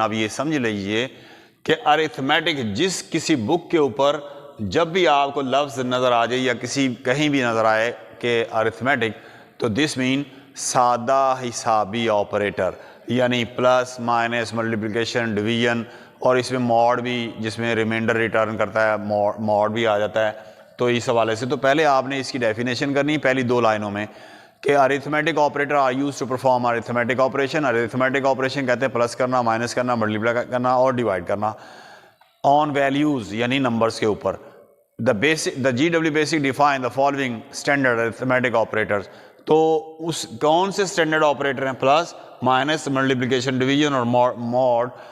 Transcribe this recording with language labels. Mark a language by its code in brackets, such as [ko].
[ur] اب یہ سمجھ لیجئے کہ ارتھمیٹک جس کسی بک کے اوپر جب بھی آپ کو لفظ نظر آ جائے یا کہیں بھی نظر آئے کہ ارتھمیٹک، تو دس مین سادہ حسابی آپریٹر، یعنی پلس مائنس ملٹیپلیکیشن ڈویژن اور اس میں موڈ بھی، جس میں ریمائنڈر ریٹرن کرتا ہے، موڈ بھی آ جاتا ہے. تو اس حوالے سے تو پہلے آپ نے اس کی ڈیفینیشن کرنی پہلی دو لائنوں میں کہ [en] Arithmetic operator are used to perform arithmetic operation. [ur] Arithmetic operation کہتے ہیں پلس کرنا، مائنس کرنا، ملٹیپلائی کرنا اور ڈیوائڈ کرنا آن ویلیوز یعنی نمبرز کے اوپر. [en] The GW basic define the following standard arithmetic operators. [ur] تو اس کون سے اسٹینڈرڈ آپریٹر ہیں؟ پلس، مائنس، ملٹیپلیکیشن، ڈویژن اور موڈ.